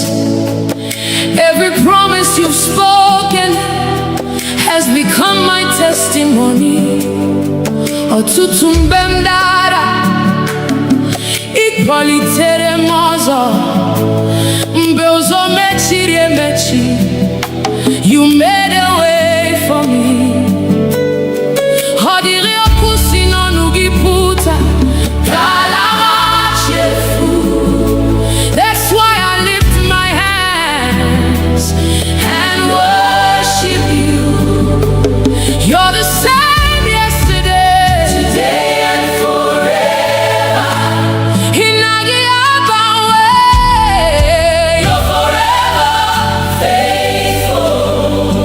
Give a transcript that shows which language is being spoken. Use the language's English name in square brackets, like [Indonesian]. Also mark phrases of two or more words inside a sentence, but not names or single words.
[English] Every promise you've spoken has become my testimony. [Igbo] Ọtụtụ mgbe m dara, ị kpọlitere m ọzọ. Mgbe ụzọ mechiri emechi, [English] you made a way for me. [Igbo] Ọ dịrị okwu si n'ọnụ gị pụta, ka ala ha chefu. [English] That's why I lift my hands and worship you. You're the same yesterday, today and forever. [Igbo] Inagi abawe, [English] you're forever faithful.